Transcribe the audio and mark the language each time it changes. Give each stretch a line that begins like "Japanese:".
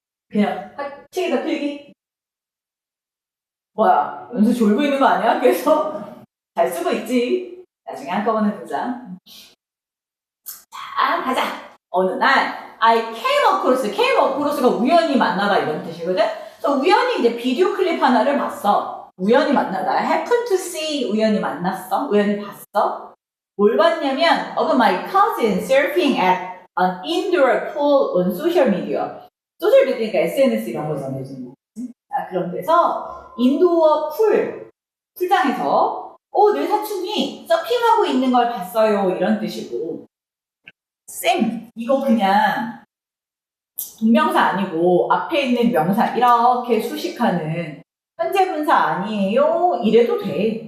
Korean: 그냥 책에다 필기? 뭐야, 연수 졸고 있는 거 아니야? 그래서 잘 쓰고 있지. 나중에 한꺼번에 보자. 자, 가자. 어느 날
English: I came across
Korean: 가 우연히 만나다 이런 뜻이거든? 그래서 우연히 이제 비디오 클립 하나를 봤어. 우연히 만나다.
English: happen to see
Korean: 우연히 만났어. 우연히 봤어. 뭘 봤냐면
English: of my cousin surfing at an indoor pool on social media.
Korean: 소셜 미디어니까 SNS 이런 거 전해주는 거. 그런 데서 인도어 풀장에서 내 사춘이 서핑하고 있는 걸 봤어요. 이런 뜻이고. 쌤, 이거 그냥 동명사 아니고 앞에 있는 명사 이렇게 수식하는 현재 분사 아니에요? 이래도 돼.